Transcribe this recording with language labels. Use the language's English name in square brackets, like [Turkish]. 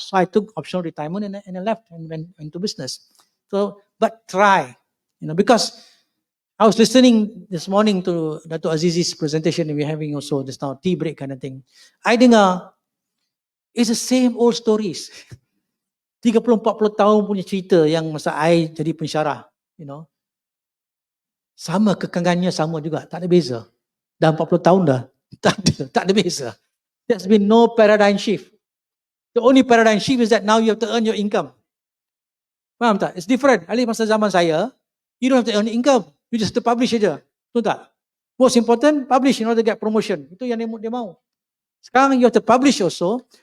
[English] So I took optional retirement and I left and went into business. So, but try, because I was listening this morning to Dato' Aziz's presentation and we're having also this now tea break kind of thing. I dengar, it's the same old stories. [Malay] 30-40 tahun punya cerita yang masa I jadi pensyarah, Sama kekangannya sama juga, tak ada beza. Dah 40 tahun dah, tak ada beza. [English] There's been no paradigm shift. The only paradigm shift is that now you have to earn your income. [Malay] Faham tak? [English] It's different. At least [Malay] masa zaman saya, [English] you don't have to earn income. You just have to publish saja. [Malay] Betul tak? [English] Most important, publish in order to get promotion. [Malay] Itu yang dia mau. [English] Sekarang you have to publish also.